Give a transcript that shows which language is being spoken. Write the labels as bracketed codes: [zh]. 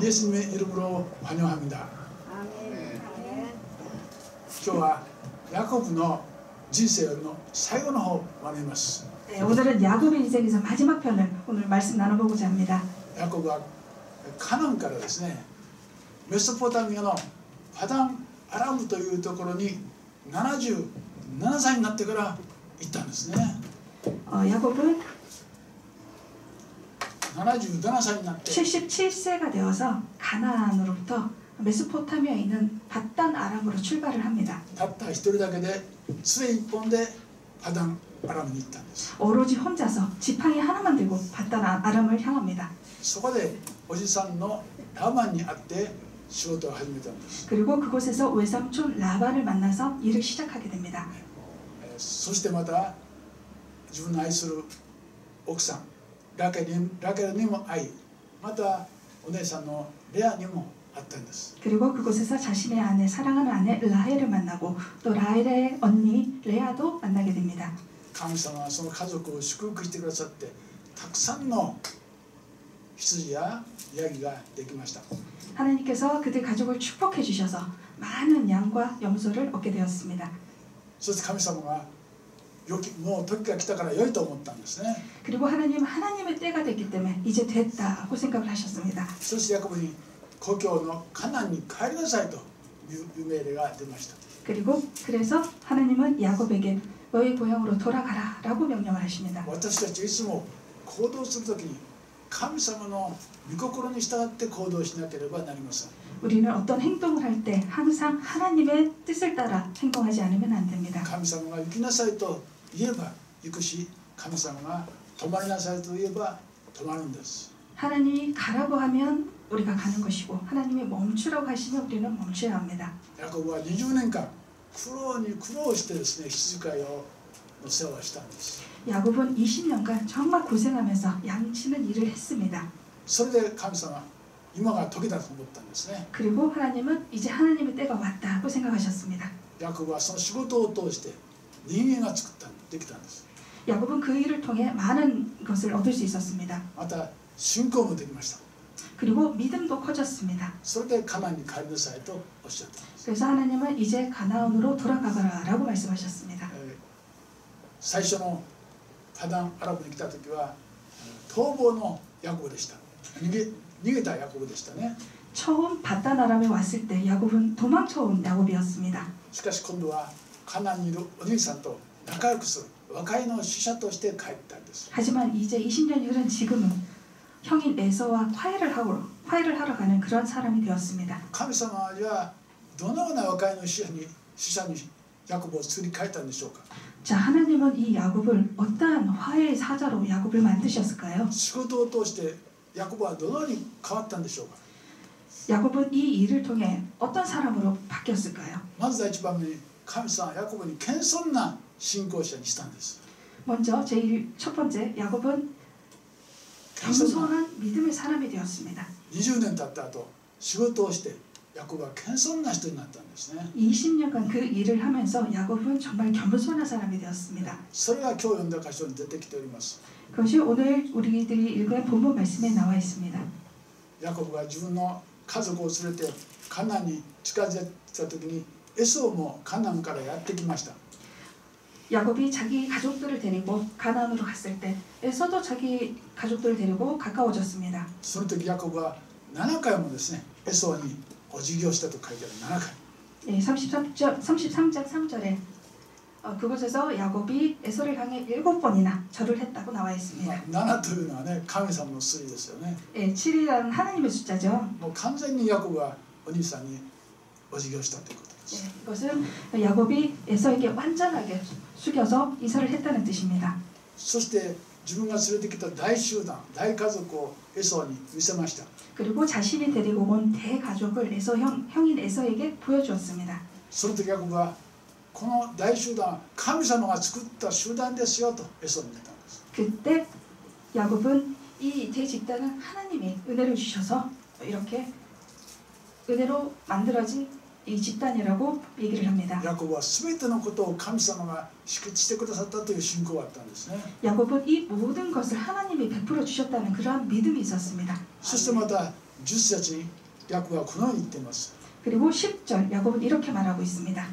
[ko] 예수님의 이름으로 환영합니다. [ja] 今日はヤコブの人生の最後の方を学びます。 [ko] 네, 오늘은 야곱의 인생에서 마지막 편을 오늘 말씀 나눠보고자 합니다. [ja] ヤコブはカナンからですね、メソポタミアのパダンアラムというところに77歳になってから行ったんですね。 [ko] 야곱은 [ja] 77歳になって [ko] 77세가 되어서 가나안으로부터 메소포타미아에 있는 밧단 아람으로 출발을 합니다. [ja] たった一人だけで杖一本でパダンアラムに行ったんです。 [ko] 오로지 혼자서 지팡이 하나만 들고 밧단 아람을 향합니다. [ja] そこでおじさんのラバンに会って仕事を始めたんです。 [ko] 그리고 그곳에서 외삼촌 라반을 만나서 일을 시작하게 됩니다. [ja] そしてまた自分の愛する奥さんラケルにも会い、またお姉さんのレアにも会ったんです。 [ko] 그리고 그곳에서 자신의 아내, 사랑하는 아내 라헬을 만나고 또 라헬의 언니 레아도 만나게 됩니다. [ja] 神様はその家族を祝福してくださってたくさんの羊やヤギができました。 [ko] 하나님께서 그들 가족을 축복해 주셔서 많은 양과 염소를 얻게 되었습니다. [ja] そして神様がもう時が来たから良いと思ったんですね。 [ko] 그리고 하나님의 때가 됐기 때문에 이제 됐다고 생각을 하셨습니다. [ja] そしてヤコブに故郷のカナンに帰りなさいという命令が出ました。 [ko] 그래서 하나님은 야곱에게 너의 고향으로 돌아가라라고 명령을 하십니다. [ja] 私たちいつも行動するときに神様の御心に従って行動しなければなりません。 [ko] 우리는 어떤 행동을 할 때 항상 하나님의 뜻을 따라 행동하지 않으면 안 됩니다. [ja] 神様が行きなさいと言えば行くし、神様が止まりなさいと言えば止まるんです。 [ko] 하나님이 가라고 하면 우리가 가는 것이고 하나님이 멈추라고 하시면 우리는 멈춰야 합니다. [ja] ヤコブは20年間苦労してですね、羊飼いをの世話をしたんです。 [ko] 야곱은 20년간 정말 고생하면서 양치는 일을 했습니다. [ja] それで神様今が時だと思ったんですね。 [ko] 그리고 하나님은 이제 하나님의 때가 왔다고 생각하셨습니다. [ja] ヤコブはその仕事を通して人間ができたんです。 [ko] 야곱은 그 일을 통해 많은 것을 얻을 수 있었습니다. [ja] また信仰もできました。 [ko] 그리고 믿음도 커졌습니다. [ja] それでカナンに帰りなさいとおっしゃったんです。 [ko] 그래서 하나님은 이제 가나안으로 돌아가라라고 말씀하셨습니다. [ja] 最初のパダンアラブに来た時は逃亡のヤコブでした。逃げたヤコブでしたね。 [ko] 처음 밧단 아람에 왔을 때 야곱은 도망쳐온 야곱이었습니다. [ja] しかし今度はカナンにいるお兄さんと仲良くする和解の使者として帰ったんです。 [ko] 하지만 이제 20년이 흐른 지금은 형인 에서와 화해를 하러 가는 그런 사람이 되었습니다. [ja] 神様はじゃあどのような和解の使者にヤコブを作り変えたんでしょうか。 [ko] 자, 하나님은 이 야곱을 어떠한 화해의 사자로 야곱을 만드셨을까요? [ja] 仕事を通してヤコブはどのように変わったんでしょうか。 [ko] 야곱은 이 일을 통해 어떤 사람으로 바뀌었을까요? [ja] まず第一番目に神様はヤコブに謙遜な信仰者にしたんです。 [ko] 먼저 첫 번째 야곱은 겸손한 믿음의 사람이 되었습니다. [ja] 20年経った後仕事をしてヤコブは謙遜な人になったんですね。 [ko] 20년간 그 일을 하면서 야곱은 정말 겸손한 사람이 되었습니다. [ja] それが今日読んだ箇所に出てきております。 [ko] 그것이 오늘 우리들이 읽은 본문 말씀에 나와 있습니다. [ja] ヤコブが自分の家族を連れてカナンに近づいた時にエソウもカナンからやってきました。 [ko] 야곱이 자기 가족들을 데리고 가나안으로 갔을 때 에서도 자기 가족들을 데리고 가까워졌습니다. [ja] その時ヤコブは7回もですねエソウにお辞儀をしたと書いてある。7回。 [ko] 네, 33장 3절에 그곳에서 야곱이 에서를 향해 7번이나 절을 했다고 나와 있습니다. [ja] 7というのはね神様の数字ですよね。 [ko] 네, 7이라는 하나님의 숫자죠. [ja] もう完全にヤコブはお兄さんにお辞儀をしたということです。 [ko] 네, 이것은 야곱이 에서에게 완전하게 숙여서 이사를 했다는 뜻입니다. [ja] そして自分が連れてきた大集団、大家族をエソに見せました。 [ko] 그리고 자신이 데리고 온 대가족을 형인 에서에게 보여주었습니다. [ja] その時ヤコブはこの大集団は神様が作った集団ですよとエソに言ったんです。 [ko] 그때 야곱은 이 대집단은 하나님이 은혜를 주셔서 이렇게 은혜로 만들어진 이 집단이라고 얘기를 합니다. [ja] ヤコブは全てのことを神様が敷地してくださったという信仰があったんですね。 [ko] 야곱은 이 모든 것을 하나님이 베풀어 주셨다는 그러한 믿음이 있었습니다. [ja] そしてまた10節にヤコブはこのように言っています。 [ko] 그리고 10절 야곱은 이렇게 말하고 있습니다.